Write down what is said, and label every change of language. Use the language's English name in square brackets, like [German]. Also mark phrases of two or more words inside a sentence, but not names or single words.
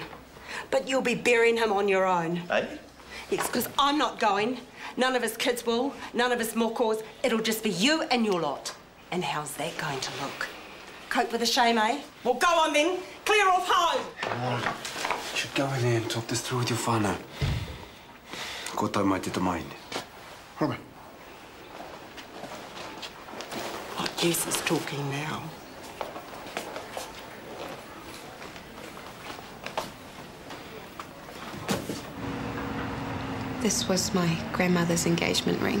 [English] But you'll be burying him on your own. Eh? Yes, because I'm not going. None of his kids will. None of his mokos. It'll just be you and your lot. And how's that going to look? Cope with the shame, eh? Well, go on then. Clear off home. Come on. You should go in there and talk this through with your whānau. [Māori] Ko tau mai te tamaine. [English] Robert. What use is talking now? This was my grandmother's engagement ring.